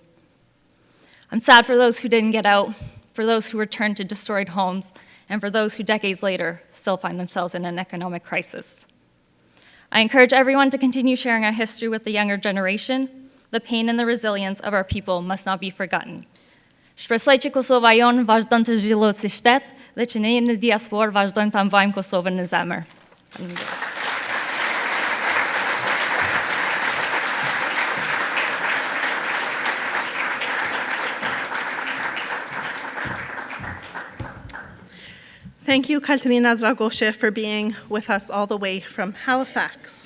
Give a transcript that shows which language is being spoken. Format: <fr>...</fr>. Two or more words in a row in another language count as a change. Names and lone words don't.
<en>I'm sad for those who didn't get out, for those who returned to destroyed homes, and for those who decades later still find themselves in an economic crisis. I encourage everyone to continue sharing our history with the younger generation. The pain and the resilience of our people must not be forgotten.</en> <sq>Shpresoj që Kosova jon vazhdon të zhvillohet si shtet dhe që ne në diasporë vazhdojmë ta mbajmë Kosovën në zemër. Faleminderit.</sq> <en>Thank you, Kaltrina Dragoshi, for being with us all the way from Halifax.</en>